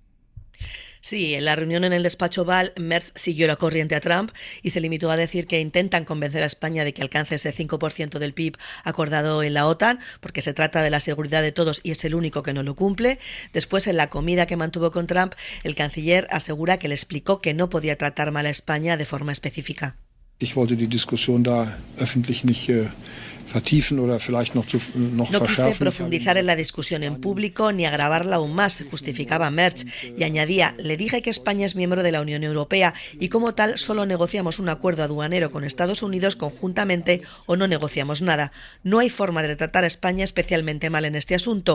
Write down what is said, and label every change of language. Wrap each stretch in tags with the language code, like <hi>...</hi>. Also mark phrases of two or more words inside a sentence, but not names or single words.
<es>Sí, en la reunión en el despacho Oval, Merz siguió la corriente a Trump y se limitó a decir que intentan convencer a España de que alcance ese 5% del PIB acordado en la OTAN, porque se trata de la seguridad de todos y es el único que no lo cumple. Después, en la comida que mantuvo con Trump, el canciller asegura que le explicó que no podía tratar mal a España de forma específica.</es> <de>Ich wollte die Diskussion da öffentlich nicht vertiefen oder vielleicht noch</de> <es>No quise profundizar en la discusión en público ni agravarla aún más, justificaba Merz, y añadía: le dije que España es miembro de la Unión Europea y como tal solo negociamos un acuerdo aduanero con Estados Unidos conjuntamente o no negociamos nada. No hay forma de tratar a España especialmente mal en este asunto.</es>